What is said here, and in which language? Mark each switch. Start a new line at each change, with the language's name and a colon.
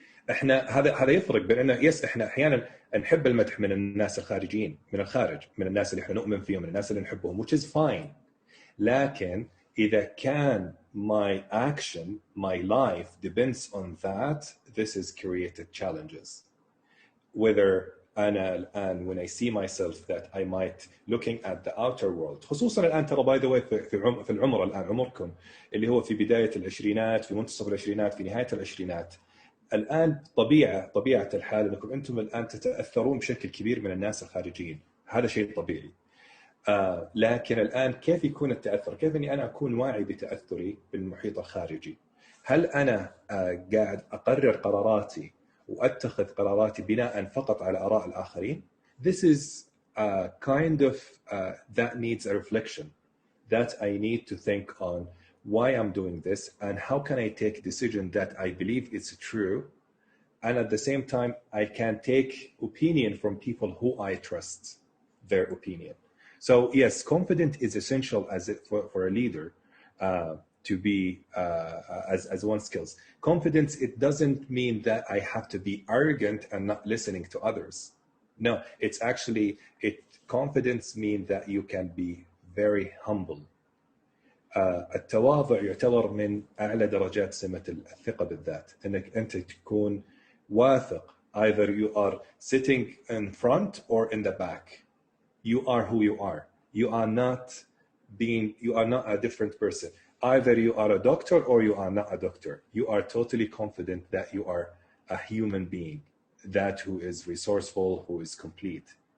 Arabic: احنا هذا يفرق بين انه احنا احيانا نحب المدح من الناس الخارجيين، من الخارج، من الناس اللي احنا نؤمن فيهم، من الناس اللي نحبهم,
English: which is fine.
Arabic: لكن اذا كان
English: my action, my life depends on that, this is created challenges. Whether
Arabic: أنا الآن
English: when I see myself that I might looking at the outer world,
Arabic: خصوصا الآن ترى
English: by the way
Arabic: في العمر الآن عمركم اللي هو في بداية العشرينات، في منتصف العشرينات، في نهاية العشرينات. الآن طبيعة الحال أنكم أنتم الآن تتأثرون بشكل كبير من الناس الخارجيين، هذا شيء طبيعي. لكن الآن كيف يكون التأثر؟ كيف أني أنا أكون واعي بتأثري بالمحيط الخارجي؟ هل أنا قاعد أقرر قراراتي وأتخذ قراراتي بناء فقط على آراء الآخرين؟
English: This is kind of that needs a reflection, that I need to think on why I'm doing this and how can I take a decision that I believe is true, and at the same time I can take opinion from people who I trust their opinion. So yes, confidence is essential as for a leader to be as one skills. Confidence, it doesn't mean that I have to be arrogant and not listening to others. No, it's actually, confidence means that you can be very humble.
Arabic: التواضع يعتبر من أعلى درجات سمة الثقة بالذات، أنك أنت تكون واثق.
English: Either you are sitting in front or in the back. You are who you are. You are not a different person. Either you are a doctor or you are not a doctor. You are totally confident that you are a human being, that who is resourceful, who is complete.